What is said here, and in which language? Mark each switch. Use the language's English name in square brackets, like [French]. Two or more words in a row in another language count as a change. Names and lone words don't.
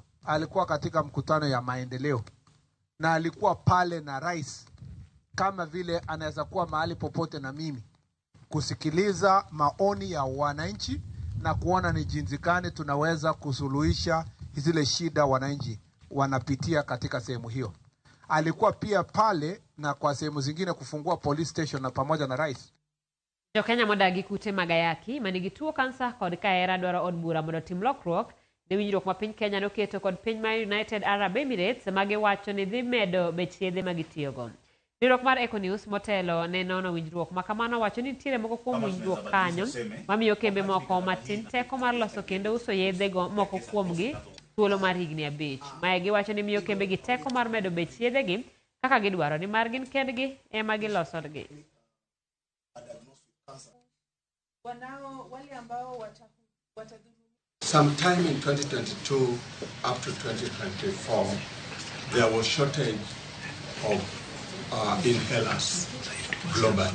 [Swahili] Alikuwa katika mkutano ya maendeleo na alikuwa pale na rais, kama vile anaweza kuwa mahali popote na mimi, kusikiliza maoni ya wananchi na kuona ni jinsi gani tunaweza kusuluhisha zile shida wananchi wanapitia katika sehemu hiyo. Alikuwa pia pale na kwa sehemu zingine kufungua [English] police station [Swahili] na pamoja na rais. [Luo (Kenya and Tanzania)] Jokenya modagi kute magayaki manigi tuo kansa kod kaera dwaro od bura mondo tim lokruok ne winjruok ma piny Kenya noketo kod piny mar United Arab Emirates magiwacho ni dhi medo bech yedhe magitiyogo. Riwruok mar Eco News motelo ne nono winjruok ma kamano wacho ni nitiere moko kuom winjruok kanyo mamiyo kembe moko matin teko mar loso kendo uso yedhe go moko kuomgi thuolo mar higni 5. Mae giwacho ni miyo kembe gi teko mar medo bech yedhe gi kaka gidwaro ni mar gin kendgi ema gilosogi. [English] Sometime in 2022 up to 2024, there was shortage of inhalers globally.